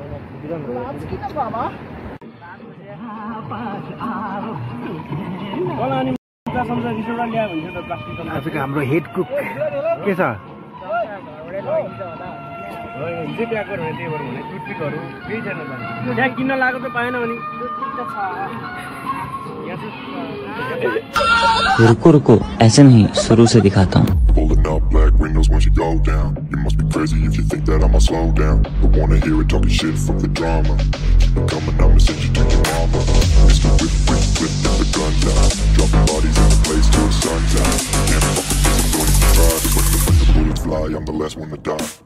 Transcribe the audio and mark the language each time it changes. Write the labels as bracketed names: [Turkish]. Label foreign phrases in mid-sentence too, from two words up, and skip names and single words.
[Nepali] आजको हाम्रो हेड कुक के छ? त्यहाँ किन्न लागेको त पाएन भने [Hindi] रुको ऐसे नहीं, शुरू से दिखाता हूँ। [English] Pulling up black windows once you go down. You must be crazy if you think that I'ma slow down. Don't wanna hear it talking shit, fuck the drama. Keep it coming, I'ma send you to your mama. Mr. Whip, and the guns out. Dropping bodies in the place till the sun's out. Can't fuck with this, I'm going to try. But when the bullets fly, I'm the last one to die.